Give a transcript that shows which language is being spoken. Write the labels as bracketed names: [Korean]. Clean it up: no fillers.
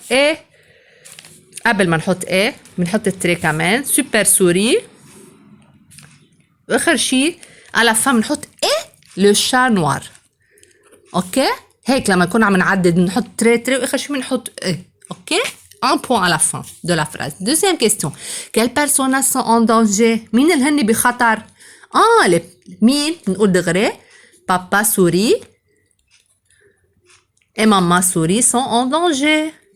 [Arabic] Et قبل ما نحط ايه بنحط التري كمان. [French] Super Souris. [Arabic] واخر شيء على [French] la fin [Arabic] بنحط ايه [French] le chat noir. [Arabic] اوكي هيك لما نكون عم نعدد بنحط تري واخر شيء بنحط ايه. [French] اوكي un point à la fin de la phrase. Deuxième question. Quels personnages sont en danger? [Arabic] مين اللي هن بخطر? مين نقول دغري [French] papa souris et maman souris sont en danger.